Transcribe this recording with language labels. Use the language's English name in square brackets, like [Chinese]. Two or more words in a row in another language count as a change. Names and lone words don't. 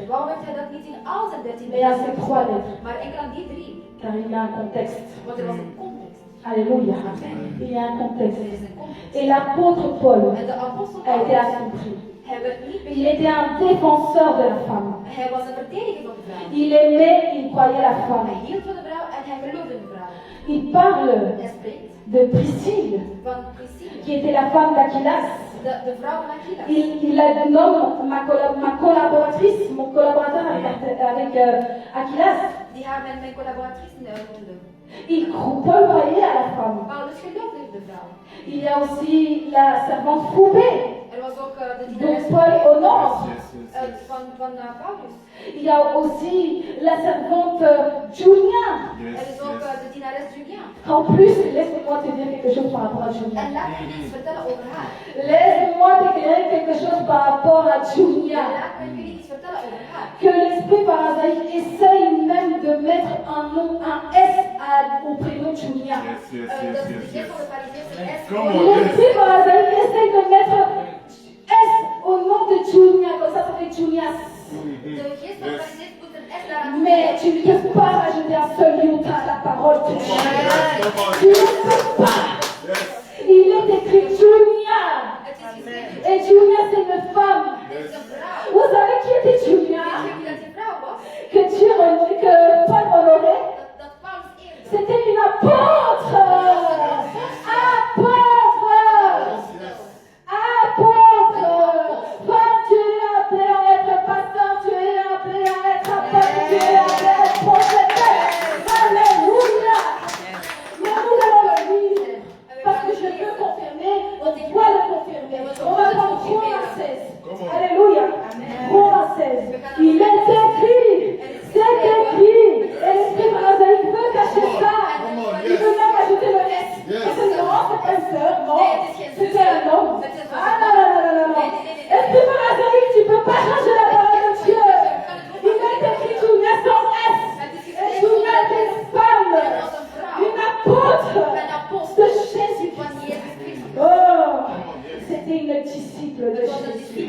[Dutch] Waarom heeft hij dat niet in al zijn 13 [French] mais à ces 3 lettres? [Dutch] maar enkel aan die 3? [French] Car il y a un contexte. [Dutch] Want er was een context. [French] Alléluia. Amen. Il y a un [Dutch] Er [French] contexte. [Dutch] is een context. [French] Et l'apôtre Paul [Dutch] En de apostel [French] a été à [Dutch] Paulus, [French] son prix. [Dutch] hij werd niet [French] Il [Dutch] begrepen. [French] était un défenseur de la femme. [Dutch] Hij was een verdediger van de vrouw. [French] Il aimait, il croyait la femme. [Dutch] Hij hield van de vrouw en hij geloofde in de vrouw. [French] Il parle [Dutch] Hij spreekt [French] de Priscille, [Dutch] van Priscilla, [French] qui était la femme d'Aquilas. [Dutch] de vrouw van Aquila. [French] Il la nomme ma collaboratrice, mon collaborateur avec Aquilas. [Dutch] Die haar mijn collaboratrice noemde. [French] Paul croyait à la femme. [Dutch] Paulus geloofde in de vrouw. [French] Il y a aussi la servante Phoebé, [Dutch] Er was ook de [French] dont [Dutch] dienares [French] Paul honore. [Dutch] van Paulus. [French] Il y a aussi la servante Julia. [Dutch] Er is ook de dienares Julia. [French] En plus, laisse-moi te dire quelque chose par rapport à Julia. [Dutch] En laat me iets vertellen over haar. [French] Laisse-moi t'éclairer quelque chose par rapport à Julia. [Dutch] Laat me jullie iets vertellen over haar. [French] Que l'esprit parasique essaye même de mettre un nom, un S au prénom Julia. [Dutch] Dat is de geest van de fariseeën. [English] Come on, [French] L'esprit parasique essaye de mettre S au nom de Julia, comme ça fait Julias. [Dutch] De geest van de fariseeën doet een S daaraan. [French] Mais tu ne peux pas rajouter un seul iota à la parole de Dieu. Tu ne peux pas. Il est écrit Julia. [Dutch] Het is geschreven. [French] Et Julia, c'est une femme. [Dutch] Het is een vrouw. [French] Vous savez qui était Julia? [Dutch] Weet je wie dat die vrouw was? [French] Que Paul honorait? [Dutch] Dat Paulus eerde. [French] C'était une apôtre. Apôtre. Femme, tu es appelée à être pasteur, tu es appelée à être apôtre, tu es appelée à être prophétesse. Alléluia. Mais nous allons le lire parce que je veux confirmer, on doit le confirmer. On va prendre Romains 16. Alléluia. Romains 16. Il est écrit. C'est écrit. Et l'esprit parasique veut cacher ça. Il veut même ajouter le S. Et c'est non, c'est pas une sœur, non. C'était un homme. Ah non, non, non, non, non. Esprit parasique, tu peux pas changer la parole de Dieu. Il est écrit Julia sans S. Et Julia est une femme. Une apôtre de Jésus. Oh, c'était une disciple de Jésus.